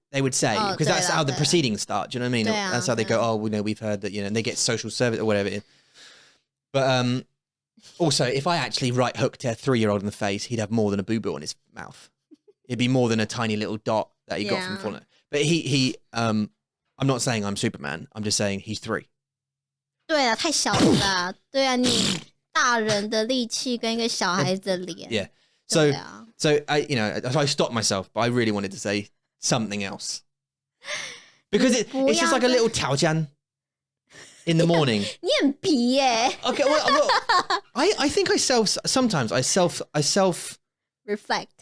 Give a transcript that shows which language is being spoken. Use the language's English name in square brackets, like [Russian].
[English] They would say, because that's how the proceedings start. Do you know what I mean? That's how they go, "Oh, we know, we've heard that," you know, and they get social service or whatever it is. But also, if I actually right hooked a 3-year-old in the face, he'd have more than a boo-boo on his mouth. It'd be more than a tiny little dot that he got from falling. But I'm not saying I'm Superman. I'm just saying he's 3. [Chinese] 对啊，太小了啦。对啊，你大人的力气跟一个小孩子的脸。 [English] Yeah. So I, you know, I stopped myself, but I really wanted to say something else because it's just like a little 挑战 in the morning. [Chinese] 你很皮耶。 [English] Okay, well, I think sometimes I self reflect.